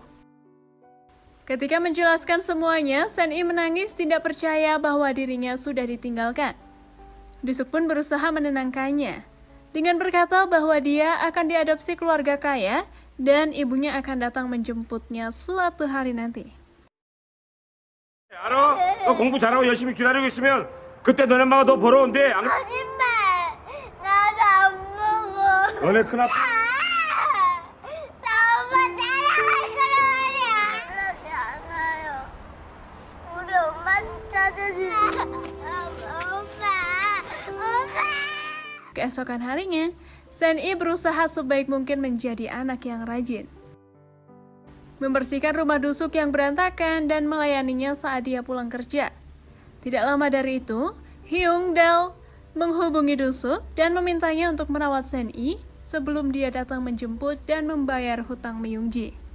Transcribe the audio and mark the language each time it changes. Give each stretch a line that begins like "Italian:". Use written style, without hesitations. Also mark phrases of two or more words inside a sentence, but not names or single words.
Indonesian: Ketika menjelaskan semuanya, Sen-i menangis tidak percaya bahwa dirinya sudah ditinggalkan. Dusuk pun berusaha menenangkannya, dengan berkata bahwa dia akan diadopsi keluarga kaya dan ibunya akan datang menjemputnya suatu hari nanti.
Korean: 알아? 너 공부 잘하고 열심히 기다리고 있으면 그때 너네 엄마가 너 보러 온대. 거짓말! 나도 안 먹어. 너네 큰아빠 나 엄마 따라갈 거란 말이야. 그러지 않아요. 우리 엄마 찾아주세요. 엄마.
Indonesian: Keesokan harinya, Sen-i berusaha sebaik mungkin menjadi anak yang rajin. Membersihkan rumah Dusuk yang berantakan dan melayaninya saat dia pulang kerja. Tidak lama dari itu, Hyung-dal menghubungi Dusuk dan memintanya untuk merawat Sen-i sebelum dia datang menjemput dan membayar hutang Myung-ji.